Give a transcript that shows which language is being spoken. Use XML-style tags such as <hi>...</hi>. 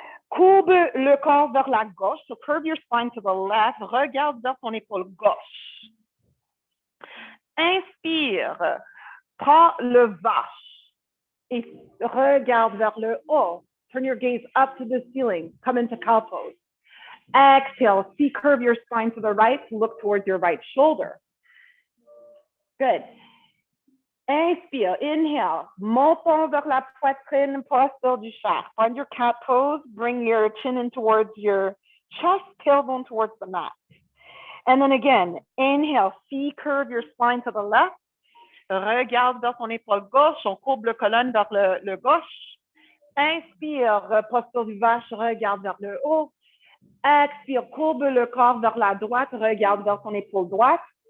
<fr>Courbe le corps vers la gauche,</fr> <en>so curve your spine to the left,</en> <fr>regarde vers ton épaule gauche. Inspire, prends le vache et regarde vers le haut.</fr> <en>Turn your gaze up to the ceiling, come into cow pose. Exhale, see, curve your spine to the right, look towards your right shoulder. Good.</en> <fr>Inspire,</fr> <en>inhale,</en> <fr>montons vers la poitrine, posture du chat.</fr> <en>Find your cat pose, bring your chin in towards your chest, tailbone towards the mat. And then again, inhale, see, curve your spine to the left.</en> <fr>Regarde vers ton épaule gauche, on courbe le colonne vers le gauche. Inspire, posture du vache, regarde vers le haut. Expire, courbe le corps vers la droite, regarde vers ton épaule droite.</fr>